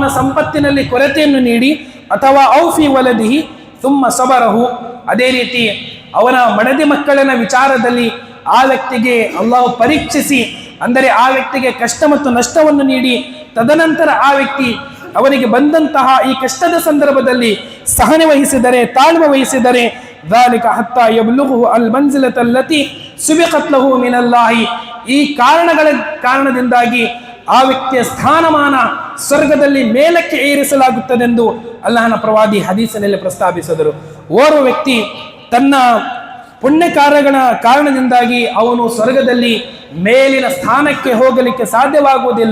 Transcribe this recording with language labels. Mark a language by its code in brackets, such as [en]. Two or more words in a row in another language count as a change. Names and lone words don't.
[kn] ಸಂಪತ್ತಿನಲ್ಲಿ ಕೊರತೆಯನ್ನು ನೀಡಿ, ಅಥವಾ [ar] أو في ولده ثم صبره, [kn] ಅದೇ ರೀತಿ ಅವನ ಮಡದಿ ಮಕ್ಕಳನ ವಿಚಾರದಲ್ಲಿ ಆ ವ್ಯಕ್ತಿಗೆ ಅಲ್ಲಾಹು ಪರೀಕ್ಷಿಸಿ, ಅಂದರೆ ಆ ವ್ಯಕ್ತಿಗೆ ಕಷ್ಟ ಮತ್ತು ನಷ್ಟವನ್ನು ನೀಡಿ, ತದನಂತರ ಆ ವ್ಯಕ್ತಿ ಅವನಿಗೆ ಬಂದಂತಹ ಈ ಕಷ್ಟದ ಸಂದರ್ಭದಲ್ಲಿ ಸಹನೆ ವಹಿಸಿದರೆ, ತಾಳ್ಮೆ ವಹಿಸಿದರೆ, [ar] ذَلِكَ حَتَّى يَبْلُغُهُ الْمَنْزِلَةَ الَّتِي سُبِقَتْ لَهُ مِنَ اللَّهِ, [kn] ಈ ಕಾರಣದಿಂದಾಗಿ ಆ ವ್ಯಕ್ತಿಯ ಸ್ಥಾನಮಾನ ಸ್ವರ್ಗದಲ್ಲಿ ಮೇಲಕ್ಕೆ ಏರಿಸಲಾಗುತ್ತದೆಂದು ಅಲ್ಲಾಹನ ಪ್ರವಾದಿ ಹದೀಸಿನಲ್ಲಿ ಪ್ರಸ್ತಾಪಿಸಿದರು. ಓರ್ವ ವ್ಯಕ್ತಿ ತನ್ನ ಪುಣ್ಯ ಕಾರ್ಯಗಳ ಕಾರಣದಿಂದಾಗಿ ಅವನು ಸ್ವರ್ಗದಲ್ಲಿ ಮೇಲಿನ ಸ್ಥಾನಕ್ಕೆ ಹೋಗಲಿಕ್ಕೆ ಸಾಧ್ಯವಾಗುವುದಿಲ್ಲ.